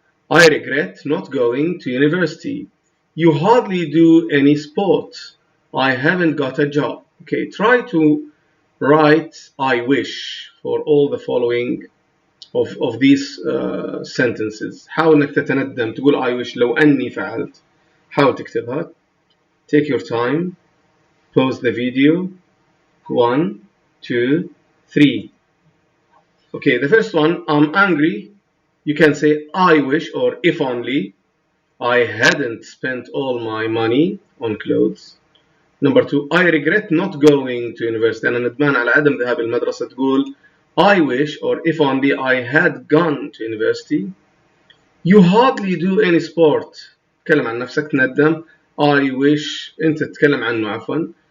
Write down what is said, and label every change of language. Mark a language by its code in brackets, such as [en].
[en] I regret not going to university. You hardly do any sport. I haven't got a job. Okay, try to write I wish for all the following of these sentences. [ar] حاول انك تتندم تقول [en] I wish [ar] لو أني فعلت. حاول تكتبها. [en] Take your time. Pause the video. 1, 2, 3. Okay, the first one, I'm angry. You can say I wish or if only I hadn't spent all my money on clothes. Number 2, I regret not going to university. [ar] أنا ندمان على عدم ذهاب المدرسة. تقول [en] I wish or if only I had gone to university. You hardly do any sport. [ar] تكلم عن نفسك تندم. [en] I wish [ar] أنت تتكلم عنه عفوا.